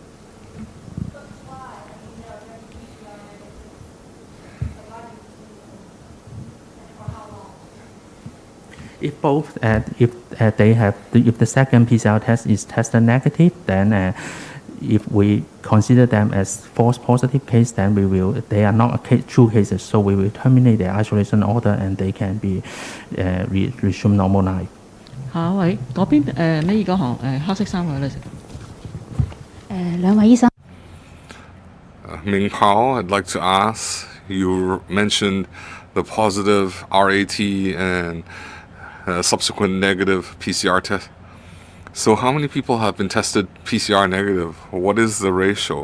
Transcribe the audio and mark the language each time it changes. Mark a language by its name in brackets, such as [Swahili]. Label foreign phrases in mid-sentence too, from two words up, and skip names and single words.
[English] If both, if the second PCR test is tested negative, then if we consider them as false positive case, then they are not true cases, so we will terminate their isolation order and they can be resume normal life. [Cantonese] 下一位嗰邊呢個行黑色衫嘅女士。兩位醫生。 [English] Ming Pao, I'd like to ask, you mentioned the positive RAT and subsequent negative PCR test. So how many people have been tested PCR negative? What is the ratio?